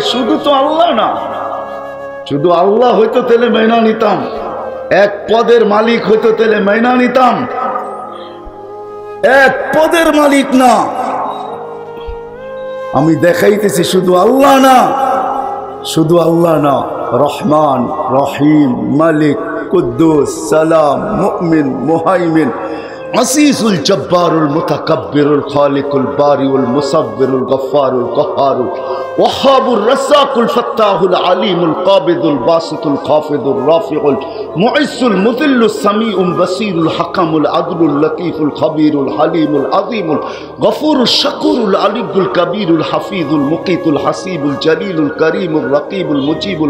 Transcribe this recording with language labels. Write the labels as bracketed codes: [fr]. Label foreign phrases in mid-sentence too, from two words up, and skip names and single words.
[bn] শুধু তো আল্লাহ না, শুধু আল্লাহ হইতো তাহলে মেনা নিতাম, এক পদের মালিক হইতো তাহলে মেনা নিতাম। এক পদের মালিক না, আমি দেখাইতেছি শুধু আল্লাহ না, শুধু আল্লাহ না, রহমান, রহিম, মালিক, কুদ্দুস, সালাম, মুমিন, [ar] المهيمن العزيز الجبار المتكبر الخالق البارئ المصور الغفار القهار الوهاب الرزاق الفتاح العليم القابض الباسط الخافض الرافع المعز المذل السميع البصير الحكم العدل اللطيف الخبير الحليم العظيم الغفور الشكور العلي الكبير الحفيظ المقيت الحسيب الجليل الكريم الرقيب المجيب